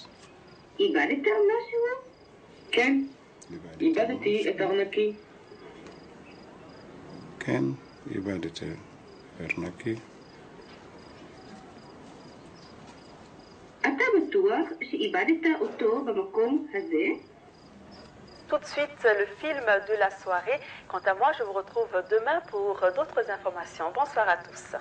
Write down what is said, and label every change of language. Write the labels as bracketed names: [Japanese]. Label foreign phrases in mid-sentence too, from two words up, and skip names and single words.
[Hebrew] איבדת משהו? כן, איבדתי את ארנקי. כן, איבדתי ארנקי. אתה בטוח שאיבדת אותו במקום הזה? [French] Tout de suite, le film de la soirée. Quant à moi, je vous retrouve demain pour d'autres informations. Bonsoir à tous.